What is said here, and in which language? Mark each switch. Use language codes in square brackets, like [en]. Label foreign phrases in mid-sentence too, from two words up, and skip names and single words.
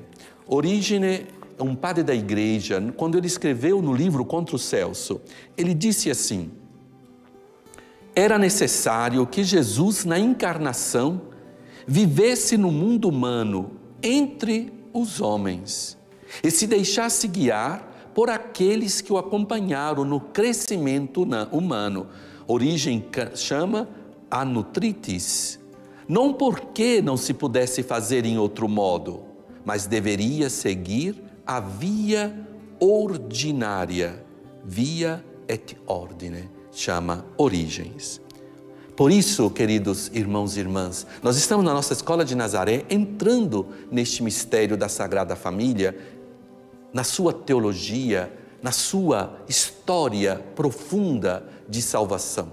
[pt] Orígenes é um padre da igreja. Quando ele escreveu no livro Contra o Celso, ele disse assim: era necessário que Jesus, na encarnação, vivesse no mundo humano, entre os homens, e se deixasse guiar por aqueles que o acompanharam no crescimento humano. Orígenes chama a nutritis. Não porque não se pudesse fazer em outro modo, mas deveria seguir a via ordinária, [la] via et ordine, [pt] chama Orígenes. Por isso, queridos irmãos e irmãs, nós estamos na nossa Escola de Nazaré entrando neste mistério da Sagrada Família, na sua teologia, na sua história profunda de salvação.